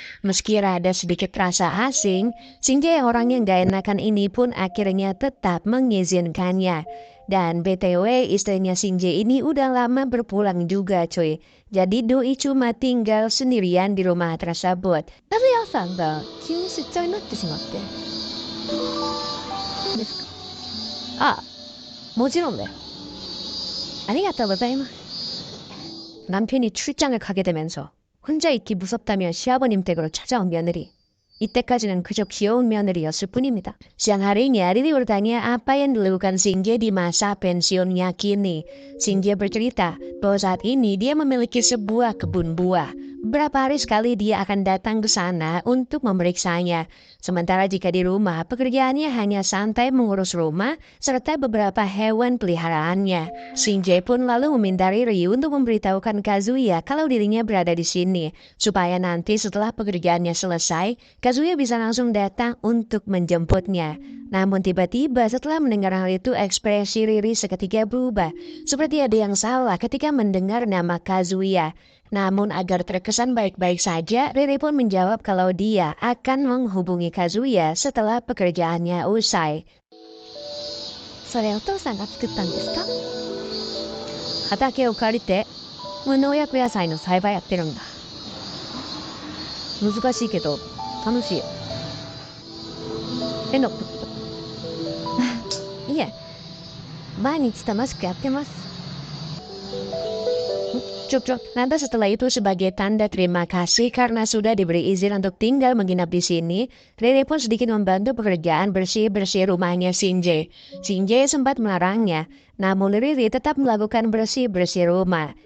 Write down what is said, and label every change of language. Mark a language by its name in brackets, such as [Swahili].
[Indonesian] Meski rada sedikit rasa asing, Shinji yang orangnya gak enakan ini pun akhirnya tetap mengizinkannya. Dan BTW istrinya Shinji ini udah lama berpulang juga cuy. Jadi Doi cuma tinggal sendirian di rumah tersebut. [Japanese] 和也さんが急に出張になってしまってですか？あ、もちろんだよ。ありがとうございます。 [Korean] 남편이 출장을 가게 되면서 혼자 있기 무섭다며 시아버님 댁으로 찾아온 며느리. 이때까지는 그저 귀여운 며느리였을 뿐입니다. [Indonesian] Siang harinya, Riri bertanya apa yang dilakukan Shinji di masa pensiunnya kini. Shinji bercerita bahwa saat ini dia memiliki sebuah kebun buah. Beberapa hari sekali dia akan datang ke sana untuk memeriksanya. Sementara jika di rumah, pekerjaannya hanya santai mengurus rumah serta beberapa hewan peliharaannya. Shinji pun lalu meminta Riri untuk memberitahukan Kazuya kalau dirinya berada di sini, supaya nanti setelah pekerjaannya selesai, Kazuya bisa langsung datang untuk menjemputnya. Namun tiba-tiba setelah mendengar hal itu ekspresi Riri seketika berubah. Seperti ada yang salah ketika mendengar nama Kazuya. Namun agar terkesan baik-baik saja, Riri pun menjawab kalau dia akan menghubungi Kazuya setelah pekerjaannya usai. [Japanese] それお父さんが作ったんですか？畑を借りて無農薬野菜の栽培やってるんだ。難しいけど楽しいよ。えのいえ、毎日楽しくやってます。 [Indonesian] Cuk. Lantas setelah itu sebagai tanda terima kasih karena sudah diberi izin untuk tinggal menginap di sini, Riri pun sedikit membantu pekerjaan bersih-bersih rumahnya Shinji. Shinji sempat melarangnya, namun Riri tetap melakukan bersih-bersih rumah.